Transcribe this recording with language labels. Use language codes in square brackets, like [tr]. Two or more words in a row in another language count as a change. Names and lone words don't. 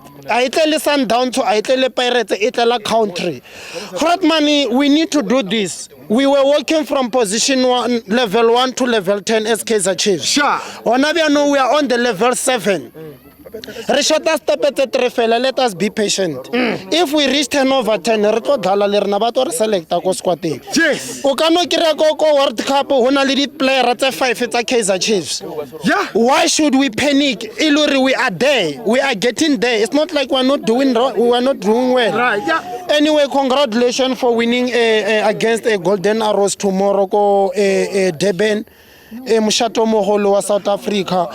[en] I tell you Sundowns, I tell you Pirates, I tell you country. Grootman, we need to do this. We were working from position level 1 to level 10 as Kaizer Chiefs. Sure. We are on the level 7. Let us be patient. If we reach 10 over 10, [st] re tlo dhala le rena ba tlo re selecta ko squadeng. [en] Yes. [st] O ka no kry ko World Cup ho na le di player tse 5 tsa Kaizer Chiefs. [en] Yeah. Why should we panic? Ilori, we are there. We are getting there. It's not like we are not doing well. Right. Yeah. Anyway, congratulations for winning against Golden Arrows tomorrow ko Durban. [st] Mushato Moholo wa South Africa.